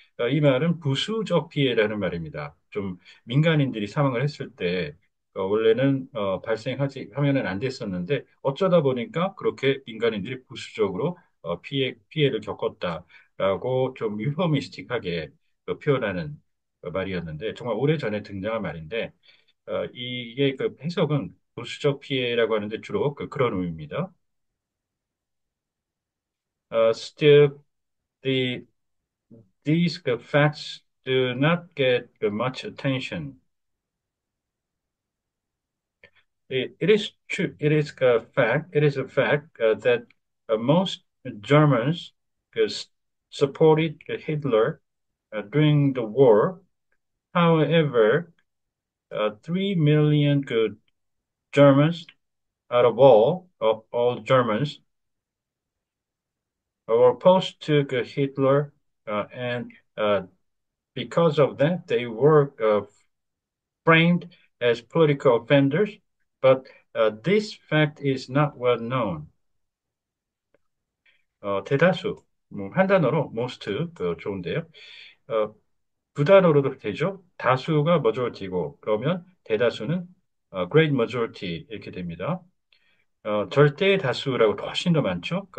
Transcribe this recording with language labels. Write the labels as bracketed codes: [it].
[ko] 이 말은 부수적 피해라는 말입니다. 좀 민간인들이 사망을 했을 때 원래는 발생하지 하면은 안 됐었는데 어쩌다 보니까 그렇게 민간인들이 부수적으로 피해를 겪었다라고 좀 유포미스틱하게 표현하는 말이었는데 정말 오래전에 등장한 말인데 이게 그 해석은 부수적 피해라고 하는데 주로 그런 의미입니다. [en] Still, the these facts do not get much attention. It is true. It is a fact. It is a fact that most Germans uh, supported Hitler during the war. However, 3 million Germans out of all Germans were opposed to Hitler, and because of that, they were framed as political offenders, but this fact is not well known. [ko] 대다수, 한 단어로 most 좋은데요. 어, 두 단어로도 되죠. 다수가 majority고 그러면 대다수는 great majority 이렇게 됩니다. 절대 다수라고 훨씬 더 많죠.